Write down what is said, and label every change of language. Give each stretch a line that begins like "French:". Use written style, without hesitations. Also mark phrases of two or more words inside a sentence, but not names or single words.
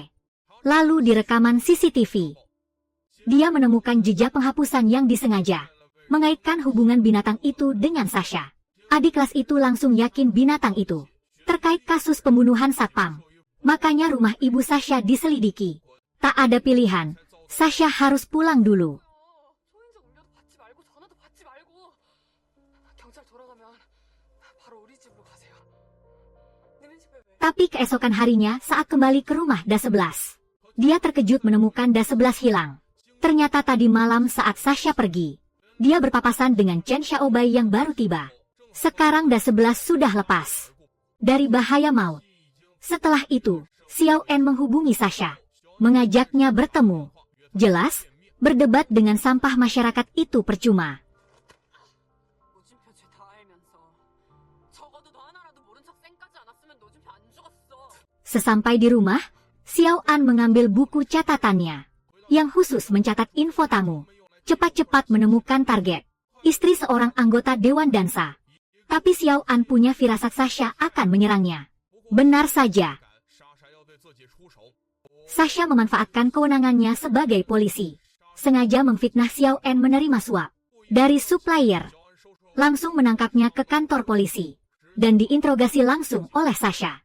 Indonesian: Lalu di rekaman CCTV, dia menemukan jejak penghapusan yang disengaja, mengaitkan hubungan binatang itu dengan Sasha. Adik kelas itu langsung yakin binatang itu terkait kasus pembunuhan satpam. Makanya rumah ibu Sasha diselidiki. Tak ada pilihan, Sasha harus pulang dulu.
Korean: 소인자 울려도 받지 말고 전화도 받지 말고 경찰 돌아가면 바로 우리 집으로 가세요. 니네 집에 왜?
Indonesian: Tapi keesokan harinya saat kembali ke rumah Da-11, dia terkejut menemukan Da-11 hilang. Ternyata tadi malam saat Sasha pergi, dia berpapasan dengan Chen Xiaobai yang baru tiba. Sekarang Da-11 sudah lepas dari bahaya maut. Setelah itu, Xiao En menghubungi Sasha, mengajaknya bertemu. Jelas, berdebat dengan sampah masyarakat itu percuma.
Korean: 노진표 죄 다 알면서 적어도 너 하나라도 모른 척 쌩까지 않았으면 노진표 안 죽었어.
Indonesian: Sesampai di rumah, Xiao An mengambil buku catatannya, yang khusus mencatat info tamu. Cepat-cepat menemukan target, istri seorang anggota Dewan Dansa. Tapi Xiao An punya firasat Sasha akan menyerangnya. Benar saja, Sasha memanfaatkan kewenangannya sebagai polisi, sengaja memfitnah Xiao En menerima suap dari supplier, langsung menangkapnya ke kantor polisi, dan diinterogasi langsung oleh Sasha.